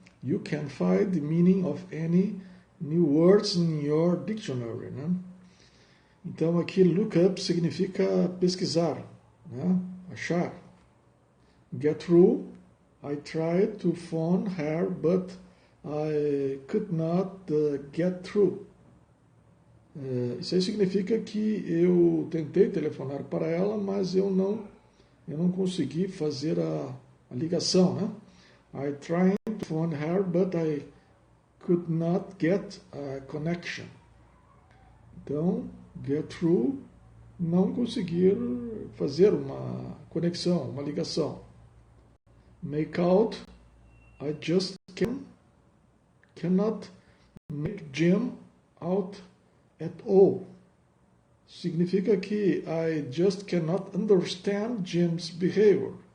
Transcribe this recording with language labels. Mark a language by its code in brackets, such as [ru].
[en] You can find the meaning of any new words in your dictionary. [pt] Né? Então aqui look up significa pesquisar, né? Achar. [en] Get through, I tried to phone her, but I could not get through. [pt] Isso aí significa que eu tentei telefonar para ela, mas eu não consegui fazer a ligação, né? [en] I tried to phone her, but I could not get a connection. [pt] Então, get through, não conseguir fazer uma conexão, uma ligação. [en] Make out, I just cannot make Jim out at all. [pt] Significa que [en] I just cannot understand Jim's behavior.